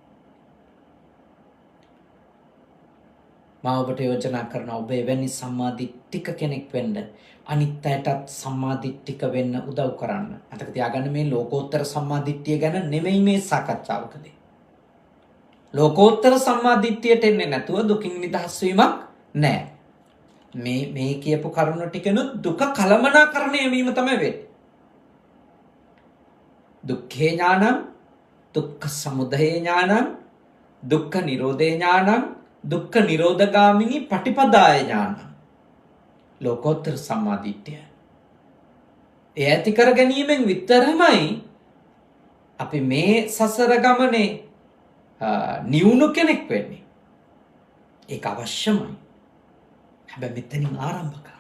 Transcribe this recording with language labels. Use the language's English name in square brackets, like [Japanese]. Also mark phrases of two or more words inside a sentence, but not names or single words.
[Sinhala] මා ඔබට යෝජනා කරනවා ඔබ එවැනි සම්මාදිට්ඨික කෙනෙක් වෙන්න අනිත් අයටත් සම්මාදිට්ඨික වෙන්න උදව් කරන්න. මතක තියාගන්න මේ ලෝකෝත්තර සම්මාදිට්ඨිය ගැන නෙමෙයි මේ සාකච්ඡාවකදී. ලෝකෝත්තර සම්මාදිට්ඨියට එන්නේ නැතුව දුකින් නිදහස් වීමක් නැහැ. මේ කියපු කරුණු ටිකනොත් දුක කලමනාකරණය වීම තමයි වෙන්නේ. [Pali] දුක්ඛේ ඥානං, දුක්ඛ සමුදය ඥානං, දුක්ඛ නිරෝධේ ඥානං, දුක්ඛ නිරෝධගාමිනී පටිපදාය ඥානං. [Sinhala] ලෝකෝත්තර සම්මාදිට්ඨිය. ඒ ඇති කර ගැනීමෙන් විතරමයි අපි මේ සසර ගමනේ නිවුණු කෙනෙක් වෙන්නේ. ඒක අවශ්‍යමයි. හැබැයි මෙතනින් ආරම්භ කරන්න.